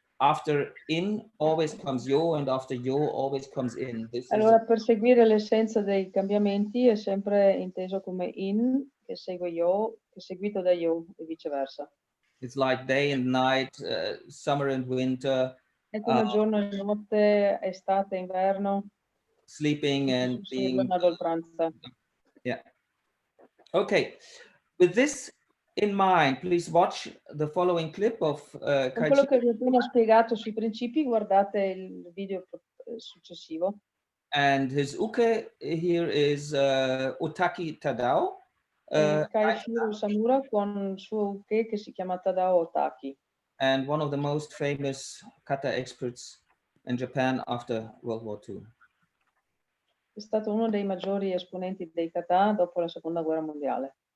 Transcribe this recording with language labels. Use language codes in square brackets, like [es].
[en] After in always comes yo, and after yo always comes in. [it] Allora, perseguire l'essenza dei cambiamenti è sempre inteso come in, che segue yo, che è seguito da yo, e viceversa. [en] It's like day and night, summer and winter. [it] È come giorno e notte, estate e inverno. [en] Sleeping and being. [it] Ad oltranza. [en] Yeah. Okay. With this in mind, please watch the following clip of [it] Con quello che vi ho appena spiegato sui principi, guardate il video successivo. [en] And his uke here is Otaki Tadao. [it] Kaishiro Samura con il suo uke che si chiama Tadao Otaki. [en] And one of the most famous kata experts in Japan after World War II. [it] È stato uno dei maggiori esponenti dei kata dopo la Seconda Guerra Mondiale.